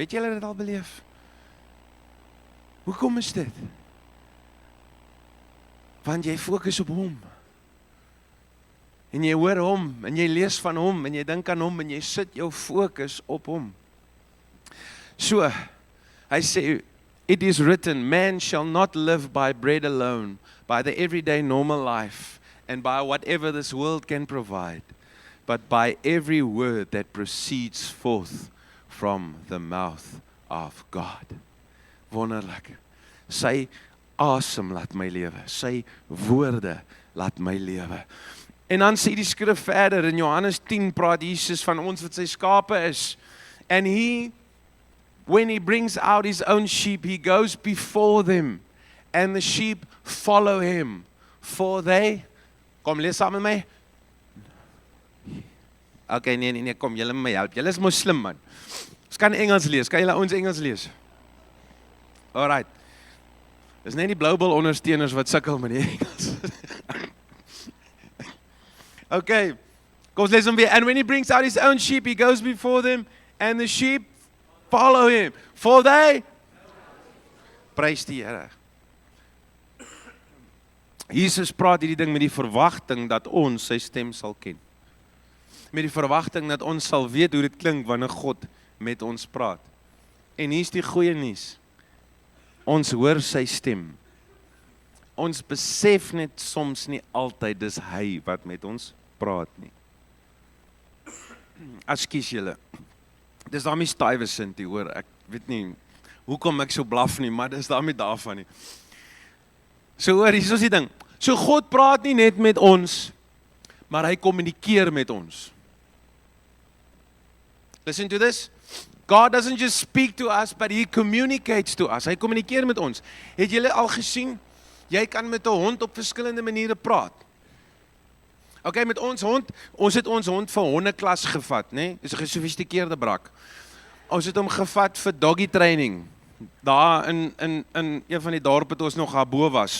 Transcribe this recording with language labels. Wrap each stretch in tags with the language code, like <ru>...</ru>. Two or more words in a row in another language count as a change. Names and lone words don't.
<af>Het jy dit al beleef? Hoekom is dit? Want jy fokus op hom. En jy hoor hom, en jy lees van hom, en jy dink aan hom, en jy sit jou fokus op hom. So, hy sê,</af> <en>it is written, man shall not live by bread alone, by the everyday normal life, and by whatever this world can provide, but by every word that proceeds forth from the mouth of God.</en> <af>Wonderlik. Sy asem laat my lewe, sy woorde laat my lewe. En dan sê die skrif verder, in Johannes 10 praat Jesus van ons wat sy skape is.</af> <en>And he, when he brings out his own sheep, he goes before them, and the sheep follow him, for they,</en> <af>kom lees saam met my. Okay, nee, kom, julle moet my help, julle is mos slim man. Ons kan Engels lees, kan julle ons Engels lees? Alright. Dis net die Bloubil ondersteuners wat sukkel met die Engels. Okay, kom ons lees hom weer.</af> <en>And when he brings out his own sheep, he goes before them, and the sheep follow him, for they,</en> <af>prys die Here. Jesus praat hierdie ding met die verwagting dat ons sy stem sal ken. Met die verwagting dat ons sal weet hoe dit klink wanneer God met ons praat. En hier's die goeie nuus. Ons hoor sy stem. Ons besef net soms nie altyd dis hy wat met ons praat nie. Ekskuus julle. Dis daarmee Stuyvesant, hoor. Ek weet nie hoekom ek so blaf nie, maar dis daarmee daarvan nie. So hoor, hier is die ding. So God praat nie net met ons, maar hy kommunikeer met ons.</af> <en>Listen to this. God doesn't just speak to us, but he communicates to us.</en> <af>Hy kommunikeer met ons. Het julle al gesien? Jy kan met 'n hond op verskillende maniere praat. Okay, met ons hond, ons het ons hond vir hondeklas gevat, né? Dis 'n gesofistikeerde brak. Ons het hom gevat vir</af> <en>doggy training.</en> <af>Daar in een van die dorpe toe ons nog daarbo was.</af>